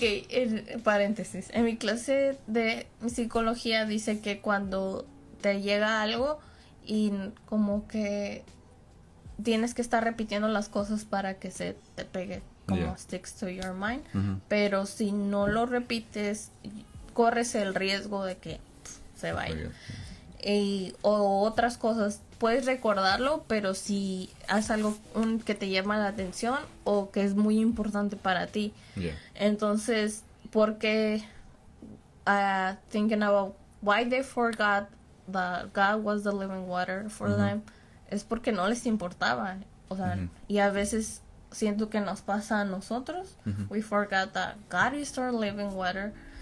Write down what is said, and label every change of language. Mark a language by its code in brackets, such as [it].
[es] en paréntesis, en mi clase de psicología dice que cuando te llega algo y como que tienes que estar repitiendo las cosas para que se te pegue, como [en] sticks to your mind, [es] pero si no lo repites, corres el riesgo de que se vaya. o otras cosas, puedes recordarlo, pero si haces algo que te llama la atención o que es muy importante para ti. [en] Yeah. [es] Entonces, porque [en] thinking about why they forgot that God was the living water for them, [es] es porque no les importaba. O sea, y a veces siento que nos pasa a nosotros. [en] We forgot that God is our living water.